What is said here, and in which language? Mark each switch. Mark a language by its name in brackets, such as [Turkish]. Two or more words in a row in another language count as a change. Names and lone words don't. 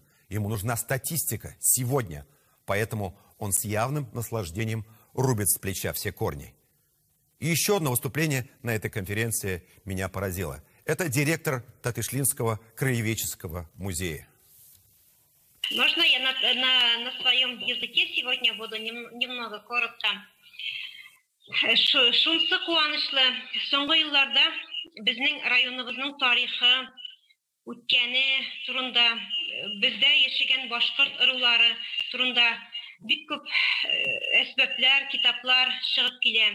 [Russian] Ему нужна статистика сегодня. Поэтому он с явным наслаждением рубит с плеча все корни. И еще одно выступление на этой конференции меня поразило. Это директор Татышлинского краеведческого музея. Можно я на своем языке сегодня буду немного коротко? [Tatar] Шунсы куанышлы. Соңгы елларда безнең районыбызның тарихы, үткәне турында, бездә яшәгән башкорт ырулары турында бик күп әсбаплар, китаплар чыгып килә.